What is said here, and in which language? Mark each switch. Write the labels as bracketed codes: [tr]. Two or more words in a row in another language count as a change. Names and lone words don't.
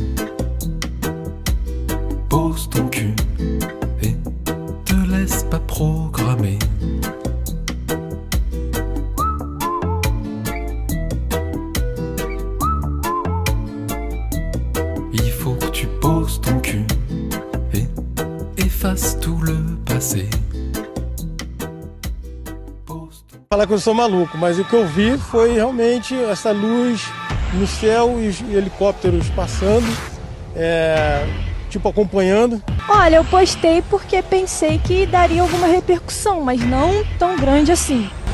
[fr] Pose ton cul et te laisse pas programmer. Il faut que tu poses ton cul et efface tout le passé. [pt] Falar que eu sou maluco, mas o que eu vi foi realmente essa luz no céu e os helicópteros passando, tipo acompanhando. Olha, eu postei porque pensei que daria alguma repercussão, mas não tão grande assim.